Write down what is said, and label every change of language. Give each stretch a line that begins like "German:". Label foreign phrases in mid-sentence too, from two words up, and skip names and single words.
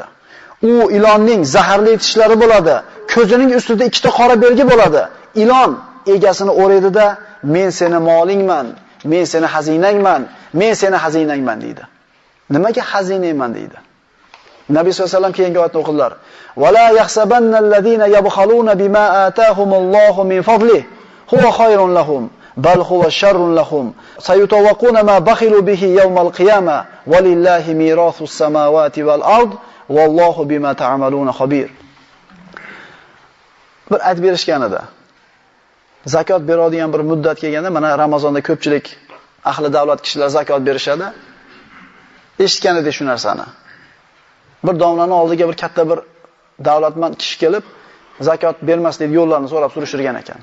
Uzbek: U ilonning zaharli tishlari bo'ladi. Ko'zining ustida ikkita qora belgi bo'ladi. Ilon egasini o'raydi-da, men seni molingman, men seni xazinangman deydi. Nimaga xazinayman deydi? Nabiy
Arabic: صلى الله عليه وسلم
Uzbek: keyingi oyatni o'qidilar.
Arabic: "ولا يحسبن الذين يبخلون بما آتاهم الله من فضله هو خير لهم بل هو شر لهم. سيطوقون ما بخلوا به يوم القيامة ولله ميراث السماوات والأرض والله بما تعملون خبير."
Uzbek: Bir aytib berishgan edi. Zakot beradigan bir muddat kelganda, mana Ramazonda ko'pchilik ahli davlat kishilar zakot berishadi. Eshitgan edi shu narsani. Bir domlaning oldiga bir katta bir davlatmand kishi kelib, zakot bermaslik yo'llarini so'rab surishtirgan ekan.